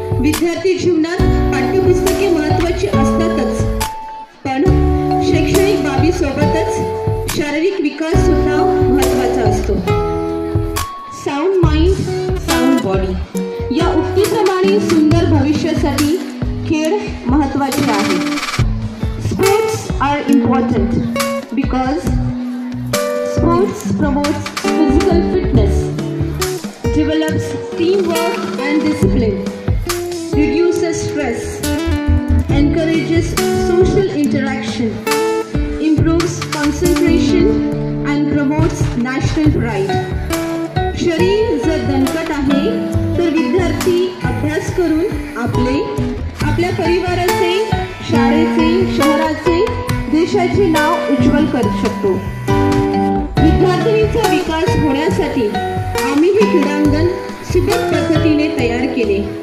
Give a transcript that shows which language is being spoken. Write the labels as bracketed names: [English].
[Marathi] विद्यार्थी जीवनात पाठ्यपुस्तके महत्त्वाची असतातच, पण शैक्षणिक बाबीसोबतच शारीरिक विकास सुद्धा महत्त्वाचा असतो. साऊंड माइंड साऊंड बॉडी या उक्तीप्रमाणे सुंदर भविष्यासाठी खेळ महत्त्वाचे आहे. [English] Sports are important because sports promotes physical fitness, develops teamwork and discipline, reduces stress, encourages social interaction, improves concentration and promotes national pride. [Marathi] शरीर जर दणकट आहे तर विद्यार्थी अभ्यास करून आपल्या परिवाराचे, शाळेचे, शहराचे, देशाचे नाव उज्ज्वल करू शकतो. विद्यार्थिनीचा विकास होण्यासाठी आम्ही हे क्रीडांगण सुबक पद्धतीने तयार केले.